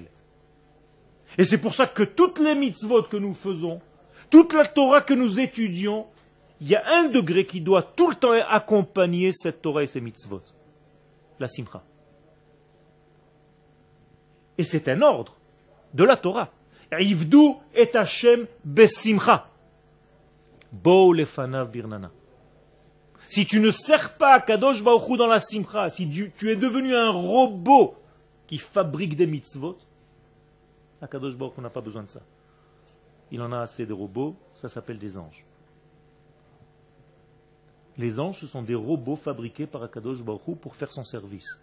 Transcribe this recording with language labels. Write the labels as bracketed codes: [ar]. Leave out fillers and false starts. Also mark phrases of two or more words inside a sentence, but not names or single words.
[fr] Et c'est pour ça que toutes les mitzvot que nous faisons, toute la Torah que nous étudions, il y a un degré qui doit tout le temps accompagner cette Torah et ces mitzvot. La simcha. Et c'est un ordre de la Torah. [he] עבדו את השם בשמחה. באו לפניו ברננה. [fr] Si tu ne sers pas [he] קדוש ברוך הוא [fr] dans la simcha, si tu es devenu un robot qui fabrique des mitzvot, [he] קדוש ברוך הוא [fr] n'a pas besoin de ça. Il en a assez de robots, ça s'appelle des anges. Les anges, ce sont des robots fabriqués par [he] הקדוש ברוך הוא [fr] pour faire son service.